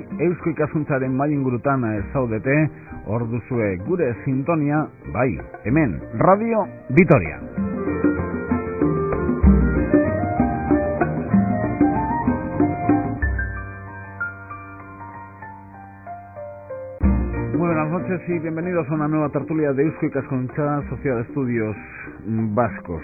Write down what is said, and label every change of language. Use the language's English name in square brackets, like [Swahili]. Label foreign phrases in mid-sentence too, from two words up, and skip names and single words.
[Basque] Eusko Ikaskuntzaren mai ingurutan zaudete, hor duzue gure sintonia, bai, hemen, Radio Vitoria. [Spanish] Muy buenas noches y bienvenidos a una nueva tertulia de Eusko Ikaskuntza, Sociedad de Estudios Vascos.